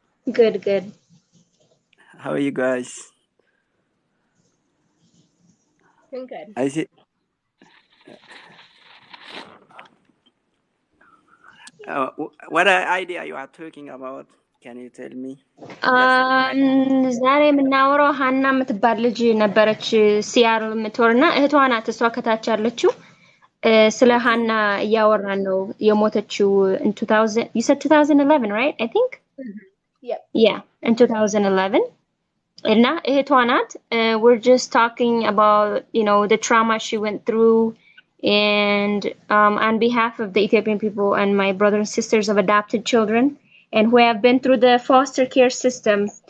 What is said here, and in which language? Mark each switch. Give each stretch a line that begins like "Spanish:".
English: Good, good. How are you guys? Been good. I see. What idea you are talking about? Can you tell me? Just
Amharic: ዛሬ የምናወራው ሀና የምትባል ልጅ ነበረች ሲያትል የምትኖርና እህቷ ናት እሷ ከታች ያለችው ስለ
English: okay.
Amharic: ሀና እያወራን ነው የሞተችው
English: in 2000 you said 2011 right I think Yep. yeah in 2011
Amharic: እና እህቷ ናት
English: we're just talking about you know the trauma she went through and on behalf of the Ethiopian people and my brothers and sisters of adopted children and who have been through the foster care system